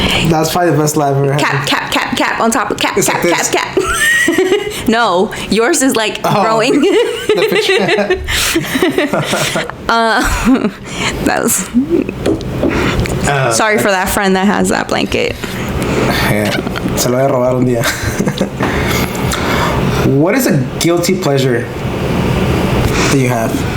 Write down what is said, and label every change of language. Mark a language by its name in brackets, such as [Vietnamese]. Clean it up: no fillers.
[English] That's probably the best lie I've ever had. Cap on top of cap. It's like Cap. No, yours is like growing. That was. Sorry for that friend that has that blanket. [Spanish] Yeah, se lo voy a robar un día. [English] What is a guilty pleasure that you have?